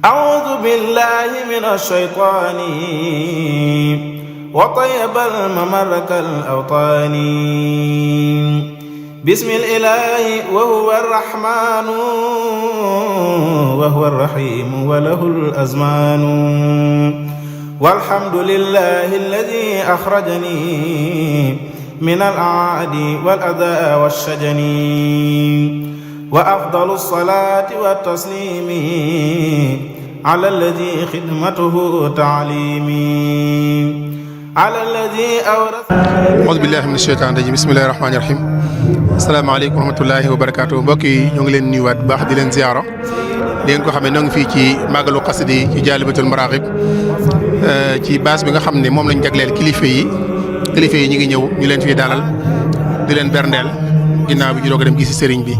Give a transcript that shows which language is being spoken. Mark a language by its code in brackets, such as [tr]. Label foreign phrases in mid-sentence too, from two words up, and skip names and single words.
[ar] أعوذ بالله من الشيطان وطيب الممر كالأوطان بسم الإله وهو الرحمن وهو الرحيم وله الأزمان والحمد لله الذي أخرجني من الأعادي والأذى والشجن وأفضل الصلاة والتسليم على الذي خدمته تعليمي على الذي أورث. أعوذ بالله من الشيطان الرجيم بسم الله الرحمن الرحيم. السلام عليكم ورحمة الله وبركاته [wo] mbokk yi ñoo ngi leen nuyuwaat bu baax di leen ziyaara di ngeen ko xam ne ñoo ngi fii ci màggalu xasida yi ci Jaalibatul Maraaxib ci base bi nga xam ne moom lañ jagleel kilifa yi ñu ngi ñëw ñu leen fii dalal di leen berndeel ginnaaw bi ñu doog a dem gisi sëriñ bi.